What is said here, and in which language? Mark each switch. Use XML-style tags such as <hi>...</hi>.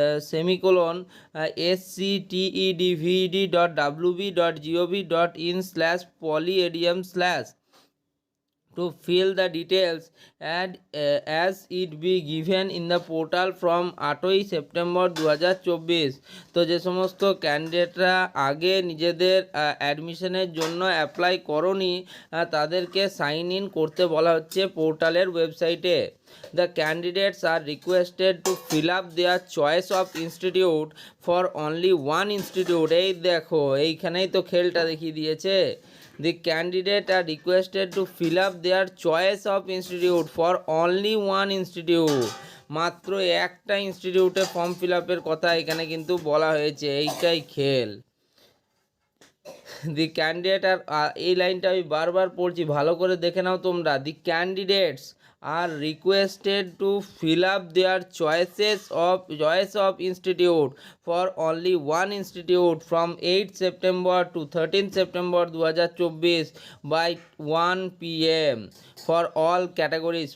<en>semicolon sctedvd.wb.gov.in/polyedium/ to fill the details and as it be given in the portal from 8ই September 2024।</en> <bn>তো যে সমস্ত ক্যান্ডিডেটরা আগে নিজেদের অ্যাডমিশনের জন্য অ্যাপ্লাই করনি তাদেরকে সাইন ইন করতে বলা হচ্ছে পোর্টালের ওয়েবসাইটে।</bn> <en>The candidates are requested to fill up their choice of institute for only one institute।</en> <bn>এই দেখো এইখানেই তো খেলটা দেখিয়ে দিয়েছে।</bn> <en>The candidate are requested to fill up their choice of institute for only one institute।</en> <bn>মাত্র একটা ইনস্টিটিউটে ফর্ম ফিল আপের কথা এখানে কিন্তু বলা হয়েছে, এইটাই খেল। দি ক্যান্ডিডেট আর এই লাইনটা আমি বারবার পড়ছি, ভালো করে দেখে নাও তোমরা।</bn> <en>The candidates are requested to fill up their choice of institute for only one institute from 8 September to 13 September 2024 by 1 PM for all categories।</en>